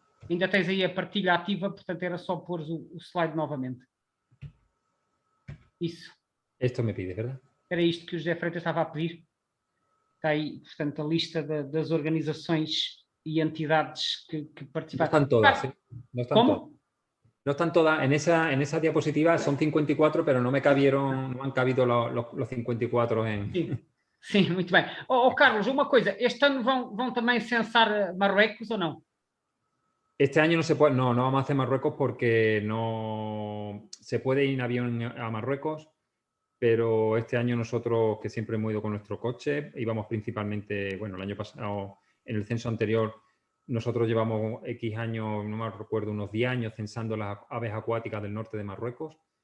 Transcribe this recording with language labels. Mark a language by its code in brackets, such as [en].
[pt] Ainda tens aí a partilha ativa, portanto era só pôr o slide novamente. Isso. [es] Esto me pide, ¿verdad? [pt] Era isto que o José Freitas estava a pedir. Está aí, portanto, a lista das organizações e entidades que participaron. [es] No están todas, ¿eh? No están ¿Cómo? todas. No están todas. En esa diapositiva son 54, pero no me cabieron, no han cabido los 54 en... [pt] Sim. Sim, muito bem. Carlos, uma coisa, este ano vão também censar Marruecos ou não? [es] Este año no se puede, no vamos a hacer Marruecos porque no se puede ir en avión a Marruecos, pero este año nosotros, que siempre hemos ido con nuestro coche, íbamos principalmente, bueno, el año pasado, en el censo anterior, nosotros llevamos X años, no me recuerdo, unos 10 años censando las aves acuáticas del norte de Marruecos.